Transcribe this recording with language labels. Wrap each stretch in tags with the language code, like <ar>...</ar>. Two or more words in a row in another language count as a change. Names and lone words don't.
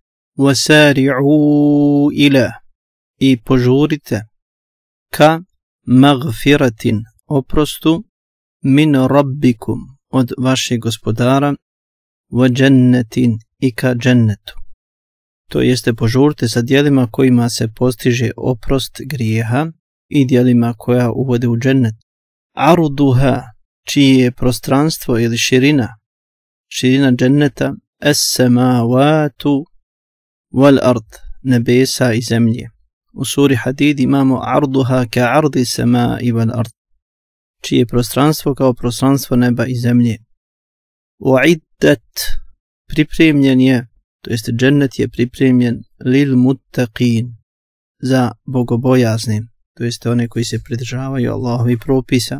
<ar>وَسَارِعُوا إِلَى</ar> <bs>I požurite ka magfiratin oprostu</bs> <ar>من ربكم</ar> <bs>od vašeg gospodara</bs> <ar>وجنة</ar> <bs>i ka džennetu. To jeste požurite sa djelima kojima se postiže oprost grijeha i djelima koja uvode u džennet. Arduha, čije je prostranstvo ili širina dženneta,</bs> <ar>السماوات والأرض,</ar> <bs>nebesa i zemlje. U suri Hadid imamo</bs> <ar>عرضها كعرض السماء والأرض,</ar> <bs>čije je prostranstvo kao prostranstvo neba i zemlje. Uiddat, pripremljen je, to jest džennet je pripremljen</bs> <ar>للمتقين,</ar> <bs>za bogobojazne, to jest one koji se pridržavaju Allahovi propisa.</bs>